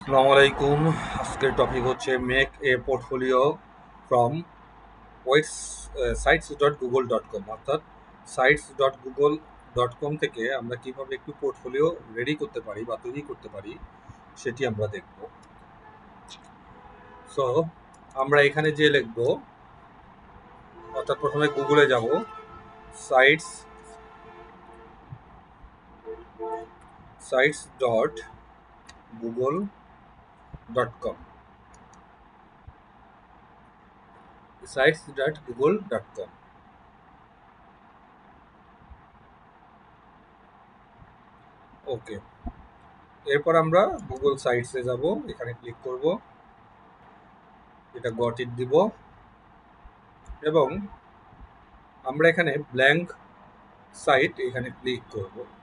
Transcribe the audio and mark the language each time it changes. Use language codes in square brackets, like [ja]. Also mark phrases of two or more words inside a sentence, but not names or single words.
[bn] আসসালামু আলাইকুম। আজকের টপিক হচ্ছে [en] make a portfolio from webs [bn] sites.google.com, অর্থাৎ sites.google.com থেকে আমরা কিভাবে একটু পোর্টফোলিও রেডি করতে পারি বা তৈরি করতে পারি সেটি আমরা দেখব। সো আমরা এখানে যে লিখব, অর্থাৎ প্রথমে গুগলে যাব, সাইটস sites.google.com, sites.google.com। ওকে, এরপর আমরা গুগল সাইটসে যাব, এখানে ক্লিক করব, এটা [en] got it [bn] দিব এবং আমরা এখানে [en] blank site [bn] এখানে ক্লিক করব।